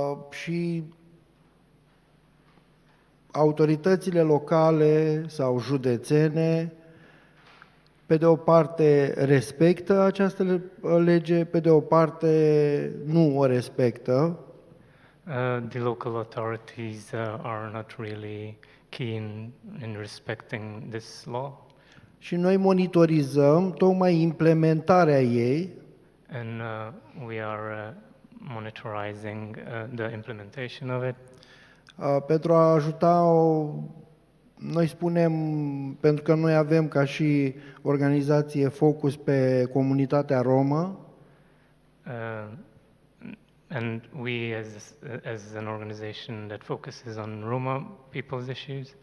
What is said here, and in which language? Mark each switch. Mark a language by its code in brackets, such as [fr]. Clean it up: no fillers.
[ro] Și autoritățile locale sau județene, pe de o parte respectă această lege, pe de o parte nu o respectă. [en] The local authorities are not really keen in respecting this law. [ro] Și noi monitorizăm tocmai implementarea ei. [en] And we are monitorizing the implementation of it. [ro] Pentru a ajuta, noi spunem, pentru că noi avem ca și organizație focus pe comunitatea romă. [en] And we as an organization that focuses on Roma people's issues.